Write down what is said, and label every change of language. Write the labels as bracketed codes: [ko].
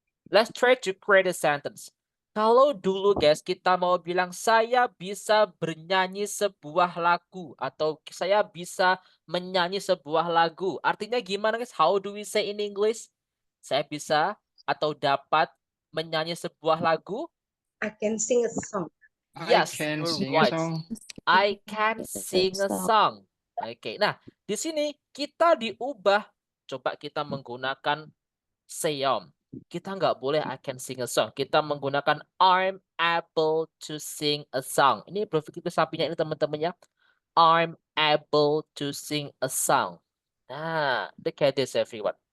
[en] Let's try to create a sentence. [id] Kalau dulu guys kita mau bilang saya bisa bernyanyi sebuah lagu atau saya bisa menyanyi sebuah lagu. Artinya gimana guys? [en] How do we say in English? [id] Saya bisa atau dapat menyanyi sebuah lagu? [en] I can sing a song. Yes, I can you're sing right. a song. I can sing a song. [id] Oke, nah di sini kita diubah. Coba kita menggunakan seiom. Kita nggak boleh [en] I can sing a song. [id] Kita menggunakan [en] I'm able to sing a song. [id] Ini berpikir sampingnya ini teman-teman ya. [en] I'm able to sing a song. Nah, look at this everyone.